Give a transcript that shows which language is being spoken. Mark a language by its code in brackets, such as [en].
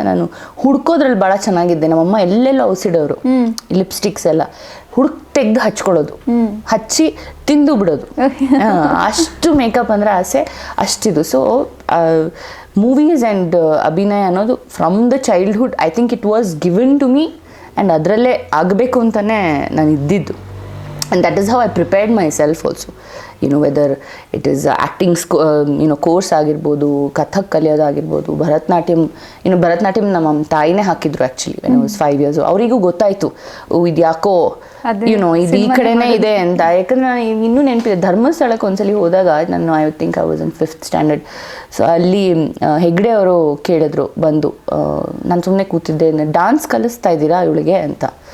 [kn] ನಾನು ಹುಡ್ಕೋದ್ರಲ್ಲಿ ಭಾಳ ಚೆನ್ನಾಗಿದ್ದೆ. ನಮ್ಮಮ್ಮ ಎಲ್ಲೆಲ್ಲ ಔಸಿಡೋರು ಲಿಪ್ಸ್ಟಿಕ್ಸ್ ಎಲ್ಲ ತೆಗ್ದು ಹಚ್ಕೊಳ್ಳೋದು, ಹಚ್ಚಿ ತಿಂದು ಬಿಡೋದು. ಅಷ್ಟು ಮೇಕಪ್ ಅಂದರೆ ಆಸೆ ಅಷ್ಟಿದು. ಸೊ ಮೂವೀಸ್ ಆ್ಯಂಡ್ ಅಭಿನಯ ಅನ್ನೋದು [en] from the childhood I think it was given to me [kn] and ಅದರಲ್ಲೇ ಆಗಬೇಕು ಅಂತಲೇ ನಾನು ಇದ್ದಿದ್ದು. [en] And that is how I prepared myself also. Whether it is acting, course [kn] ಆಗಿರ್ಬೋದು, ಕಥಕ್ ಕಲಿಯೋದಾಗಿರ್ಬೋದು, ಭರತನಾಟ್ಯಂ. ಭರತನಾಟ್ಯಂ ನಮ್ಮ ತಾಯಿನೇ ಹಾಕಿದ್ರು actually [en] when I was 5 years old. [kn] ಅವರಿಗೂ ಗೊತ್ತಾಯಿತು ಇದು ಯಾಕೋ ಇದು ಈ ಕಡೆನೇ ಇದೆ ಅಂತ. ಯಾಕಂದ್ರೆ ನಾನು ಇನ್ನೂ ನೆನಪಿದೆ, ಧರ್ಮಸ್ಥಳಕ್ಕೆ ಒಂದ್ಸಲಿ ಹೋದಾಗ ನಾನು [en] I think I was in 5th standard. [kn] So ಅಲ್ಲಿ ಹೆಗ್ಡೆ ಅವರು ಕೇಳಿದ್ರು ಬಂದು, ನಾನು ಸುಮ್ಮನೆ ಕೂತಿದ್ದೆ, ಡಾನ್ಸ್ ಕಲಿಸ್ತಾ ಇದ್ದೀರಾ ಇವಳಿಗೆ ಅಂತ.